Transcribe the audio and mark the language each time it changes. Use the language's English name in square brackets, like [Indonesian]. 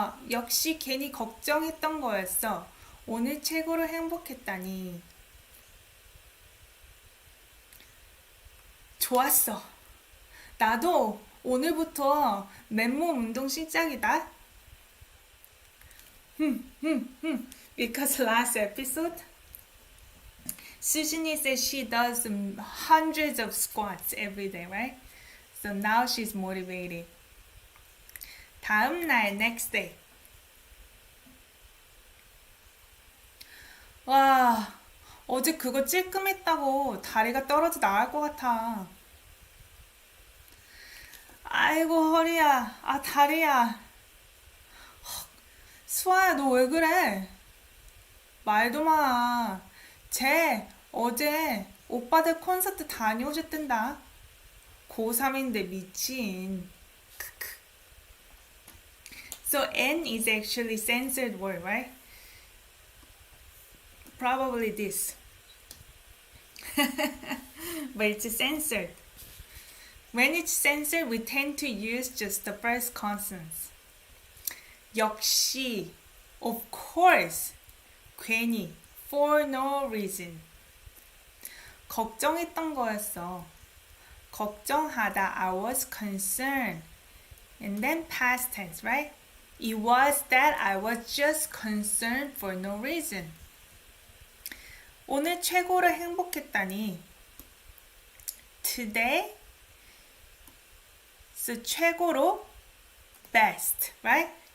[Korean] 역시 괜히 걱정했던 거였어. 오늘 최고로 행복했다니. 좋았어. 나도 오늘부터 맨몸 운동 시작이다. [English] Because last episode Sujini says she does hundreds of squats every day, right? So now she's motivated. [Korean] 다음 날, [English] next day. [Korean] 와, 어제 그거 찔끔했다고 다리가 떨어져 나갈 것 같아. 아이고, 허리야. 다리야. 수아야, 너 왜 그래? 말도 마. 쟤 어제 오빠들 콘서트 다녀오셨단다. 고3인데 미친. [English] So N is actually censored word, right? Probably this. But it's censored. When it's censored, we tend to use just the first consonants. 역시, of course, 괜히, for no reason. [Korean] 걱정했던 거였어. [English] 걱정하다, I was concerned. And then past tense, right? It was that I was just concerned for no reason. [Korean] 오늘 최고로 행복했다니. [English] Today, so 최고로, best, right?